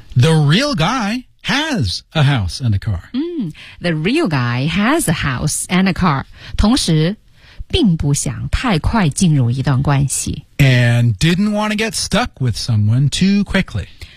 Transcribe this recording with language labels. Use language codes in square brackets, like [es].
[en] The real guy has a house and a car. The real guy has a house and a car. [zh] 同时并不想太快进入一段关系。 [en] And didn't want to get stuck with someone too quickly.